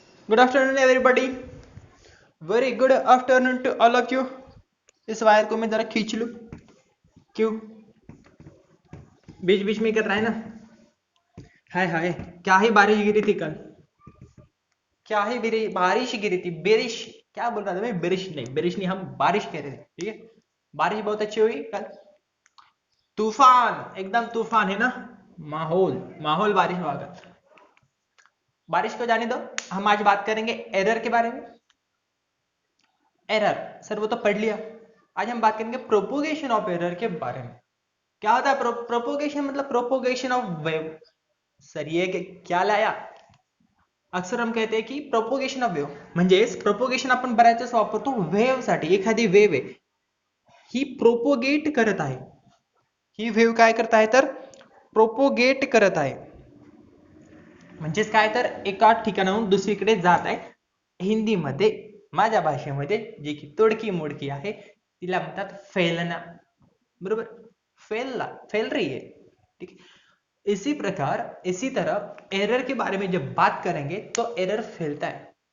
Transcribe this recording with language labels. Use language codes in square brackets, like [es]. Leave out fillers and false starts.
[en] Good afternoon, everybody. Very good afternoon to all of you. [hi] इस wire को मैं जरा खींच लूं. क्यों? बीच बीच में कर रहा है ना. हाय हाय. क्या ही बारिश गिरी थी कल. क्या ही बारिश गिरी थी. बेरिश. क्या बोल रहा था मैं? बेरिश नहीं, हम बारिश कह रहे थे. ठीक है. बारिश बहुत अच्छी हुई कल. तूफान, एकदम तूफान है ना. माहौल माहौल बारिश हुआ कल. बारिश को जाने दो. हम आज बात करेंगे एरर के बारे में. एरर सर वो तो पढ़ लिया. आज हम बात करेंगे प्रोपोगेशन ऑफ एरर के बारे में. क्या होता है प्रोपोगेशन? मतलब प्रोपोगेशन ऑफ वेव. सर ये क्या लाया? अक्सर हम कहते हैं की प्रोपोगेशन ऑफ वेव [mr] म्हणजेच प्रोपोगेशन आपण बऱ्याच वापरतो वेव्ह साठी. एखादी वेव्ह आहे ही प्रोपोगेट करत आहे. ही वेव्ह काय करत आहे तर प्रोपोगेट करत आहे. म्हणजेच काय तर एका ठिकाणाहून दुसरीकडे जात आहे. हिंदीमध्ये माझ्या भाषेमध्ये जी की तोडकी मोडकी आहे तिला म्हणतात फैलना. बरोबर. [hi] फैल रही है. ठीक है. इसी तरह एरर के बारे में जब बात करेंगे तो एरर फैलता है.